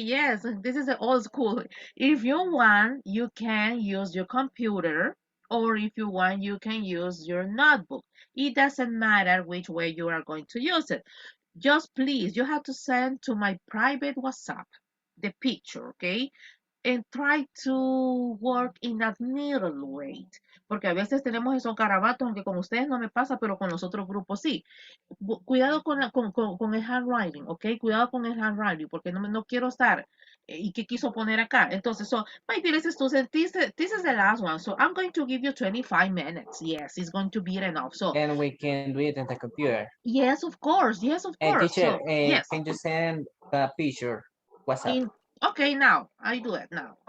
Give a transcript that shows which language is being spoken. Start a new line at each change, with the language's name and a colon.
English: Yes, this is the old school. If you want, you can use your computer, or if you want, you can use your notebook. It doesn't matter which way you are going to use it. Just please, you have to send to my private WhatsApp the picture, okay? And try to work in that middle way.
Spanish: Porque a veces tenemos esos garabatos, aunque con ustedes no me pasa, pero con los otros grupos sí. Cuidado con el handwriting, ¿ok? Cuidado con el handwriting, porque no quiero estar. ¿Y qué quiso poner acá? Entonces,
English: so, my dear students, this is the last one. So, I'm going to give you 25 minutes. Yes, it's going to be enough. So, And we can do it in the computer. yes, of course. Yes, of And course. teacher, So, yes. can you send the picture? WhatsApp. Okay, now. I do it now.